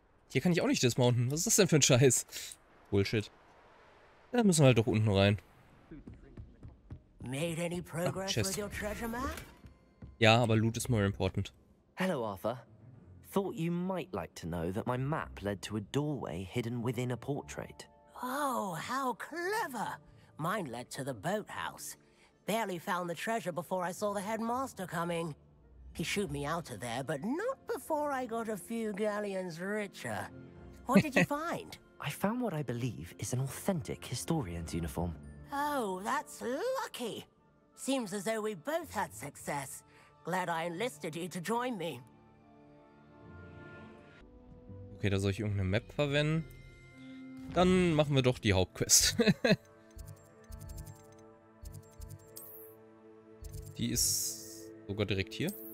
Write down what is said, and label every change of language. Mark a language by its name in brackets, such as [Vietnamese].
[German] Hier kann ich auch nicht dismounten. Was ist das denn für ein Scheiß? Bullshit. Da müssen wir halt doch unten rein. [English] Made any progress with your treasure map? [German] Ja, aber Loot ist [English] more important. Hello, Arthur. thought you might like to know that my map led to a doorway hidden within a portrait. Oh, how clever! Mine led to the boathouse. Barely found the treasure before I saw the headmaster coming. He shooed me out of there, but not before I got a few galleons richer. What did you find? I found what I believe is an authentic historian's uniform. Oh, that's lucky. Seems as though we both had success. Glad I enlisted you to join me. [German] Okay, da soll ich irgendeine Map verwenden. Dann machen wir doch die Hauptquest. Die ist sogar direkt hier.